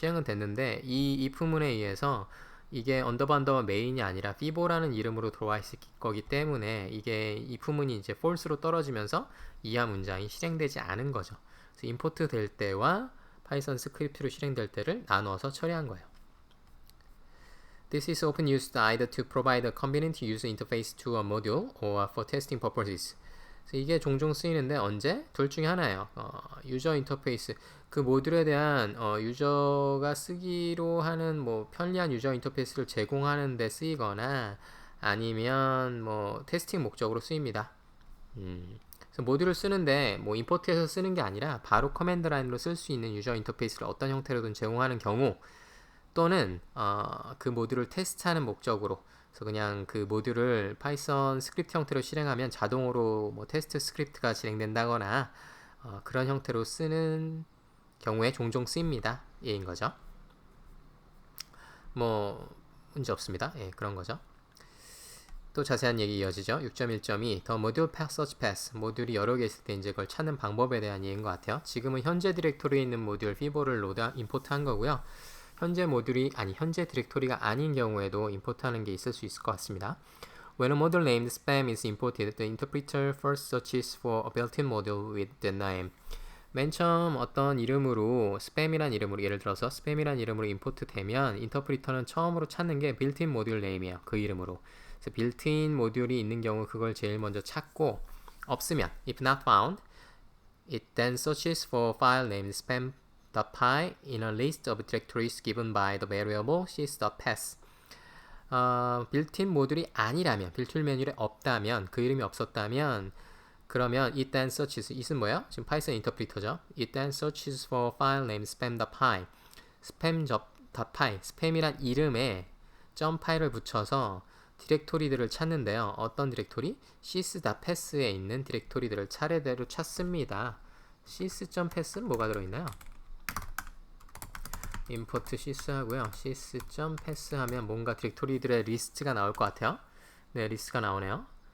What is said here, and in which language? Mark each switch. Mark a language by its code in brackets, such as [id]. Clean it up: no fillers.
[ko] 실행은 됐는데 이 if문에 의해서 이게 언더바 메인이 아니라 fibo라는 이름으로 들어와 있을 거기 때문에 이게 if문이 이제 false로 떨어지면서 이하 문장이 실행되지 않은 거죠. 그래서 임포트 될 때와 파이썬 스크립트로 실행될 때를 나눠서 처리한 거예요. [en] This is often used either to provide a convenient user interface to a module or for testing purposes. [ko] 이게 종종 쓰이는데 언제? 둘 중에 하나예요. 유저 인터페이스, 그 모듈에 대한 유저가 쓰기로 하는 뭐 편리한 유저 인터페이스를 제공하는 데 쓰이거나 아니면 뭐 테스팅 목적으로 쓰입니다. 그래서 모듈을 쓰는데 뭐 임포트해서 쓰는 게 아니라 바로 커맨드 라인으로 쓸 수 있는 유저 인터페이스를 어떤 형태로든 제공하는 경우, 또는 그 모듈을 테스트하는 목적으로, 그래서 그냥 그 모듈을 파이썬 스크립트 형태로 실행하면 자동으로 뭐 테스트 스크립트가 진행된다거나 그런 형태로 쓰는 경우에 종종 쓰입니다. 예인 거죠. 뭐 문제 없습니다. 예, 그런 거죠. 또 자세한 얘기 이어지죠. 6.1.2 The Module Search Path, 모듈이 여러 개 있을 때 이제 그걸 찾는 방법에 대한 얘기인 것 같아요. 지금은 현재 디렉토리에 있는 모듈 fibo를 임포트한 거고요. 현재 디렉토리가 아닌 경우에도 임포트하는 게 있을 수 있을 것 같습니다. [en] When a module named spam is imported, the interpreter first searches for a built-in module with that name. [ko] 맨 처음 어떤 이름으로, 스팸이란 이름으로, 예를 들어서 스팸이란 이름으로 임포트 되면 인터프리터는 처음으로 찾는 게 built-in 모듈 네임이에요. 그 이름으로. 그래서 built-in 모듈이 있는 경우 그걸 제일 먼저 찾고, 없으면 [en] if not found, it then searches for file named spam.py in a list of directories given by the variable sys.path. [ko] 빌트인 모듈이 아니라면, 빌트인 메뉴에 없다면, 그 이름이 없었다면, 그러면 [en] it then searches, [ko] it은 뭐예요? 지금 파이썬 인터프리터죠. [en] it then searches for file name spam.py, spam.py, [ko] spam이란 이름에 .py를 붙여서 디렉토리들을 찾는데요. 어떤 디렉토리? sys.path에 있는 디렉토리들을 차례대로 찾습니다. sys.path는 뭐가 들어있나요? import sys 하고요. sys.path 하면 뭔가 디렉토리들의 리스트가 나올 것 같아요. 네, 리스트가 나오네요.